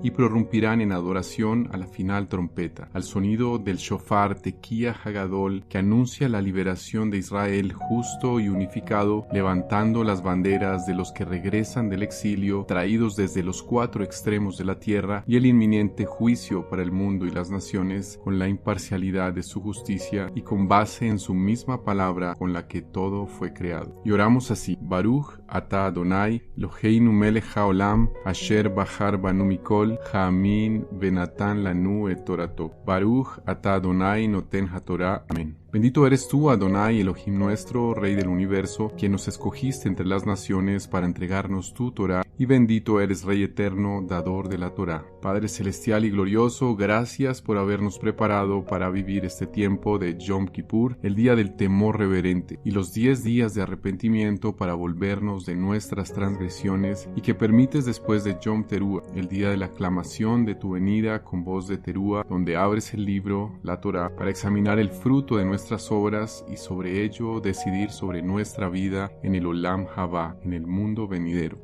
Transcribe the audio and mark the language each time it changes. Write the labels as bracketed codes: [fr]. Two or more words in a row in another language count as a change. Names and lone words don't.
[es] y prorrumpirán en adoración a la final trompeta, al sonido del shofar [he] תקיעה הגדולה, [es] que anuncia la liberación de Israel justo y unificado, levantando las banderas de los que regresan del exilio, traídos desde los cuatro extremos de la tierra, y el inminente juicio para el mundo y las naciones, con la imparcialidad de su justicia y con base en su misma palabra con la que todo fue creado. Y oramos así: [he] ברוך אתה אדוני, אלוהינו מלך העולם, אשר בחר בנו מכל, העמים ונתן לנו את תורתו. ברוך אתה אדוני נותן התורה. [es] Amén. Bendito eres tú, Adonai, Elohim nuestro, Rey del universo, quien nos escogiste entre las naciones para entregarnos tu Torá, y bendito eres, Rey eterno, dador de la Torá. Padre celestial y glorioso, gracias por habernos preparado para vivir este tiempo de Yom Kippur, el día del temor reverente, y los 10 días de arrepentimiento para volvernos de nuestras transgresiones, y que permites después de Yom Teruah, el día de la aclamación de tu venida con voz de Teruah, donde abres el libro, la Torá, para examinar el fruto de nuestras obras y sobre ello decidir sobre nuestra vida en el [he] עולם הבא, [es] en el mundo venidero.